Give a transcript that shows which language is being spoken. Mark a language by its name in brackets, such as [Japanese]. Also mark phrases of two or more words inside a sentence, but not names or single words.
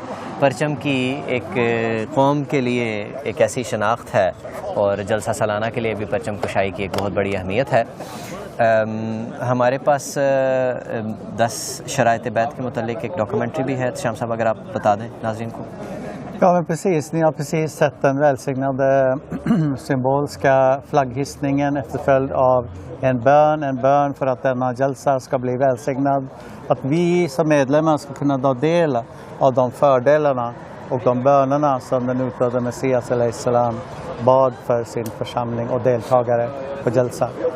[Urdu] پرچم کی ایک قوم کے لیے ایک ایسی شناخت ہے اور جلسہ سالانہ کے لیے بھی پرچم کشائی کی ایک بہت بڑی اہمیت ہے. ہمارے پاس 10 شرائط بیعت کے متعلق ایک ڈاکومنٹری بھی ہے. شام صاحب اگر آپ بتا دیں ناظرین کو. [Swedish] Ja, men precis. Ni har precis sett den välsignade symbolska flagghissningen efterföljd av en bön för att denna jalsa ska bli välsignad. Att vi som medlemmar ska kunna ta del av de fördelarna och de bönerna som den utdöde Messias salam bad för sin församling och deltagare på jalsa.